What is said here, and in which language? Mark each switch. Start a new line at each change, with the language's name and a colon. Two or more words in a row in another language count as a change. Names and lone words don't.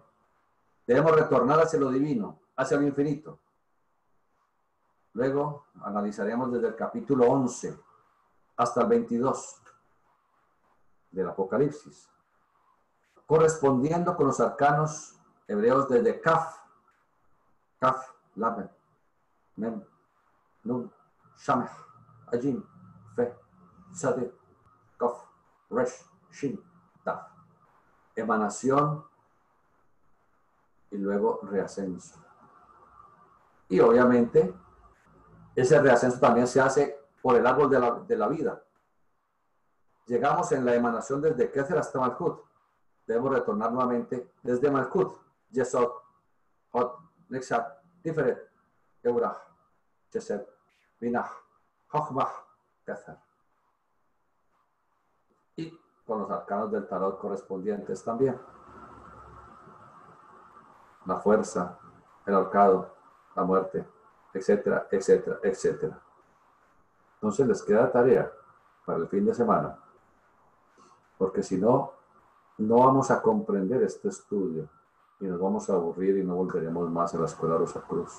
Spanish: Debemos retornar hacia lo divino, hacia lo infinito. Luego analizaremos desde el capítulo 11 hasta el 22 del Apocalipsis, correspondiendo con los arcanos hebreos desde Kaf, Lamed, Mem, Nun, Shameh, Ajim, Fe, Sadet, Kof, Resh, Shin, Taf. Emanación y luego reascenso. Y obviamente ese reascenso también se hace por el árbol de la vida. Llegamos en la emanación desde Kether hasta Malchut. Debemos retornar nuevamente desde Malchut, Yesod, Hod, Netzach, Tiferet, Geburah, Chesed, Binah, Chochmah, Kether. Y con los arcanos del tarot correspondientes también. La fuerza, el ahorcado, la muerte, etcétera, etcétera, etcétera. Entonces les queda tarea para el fin de semana, porque si no, no vamos a comprender este estudio y nos vamos a aburrir y no volveremos más a la Escuela Rosacruz.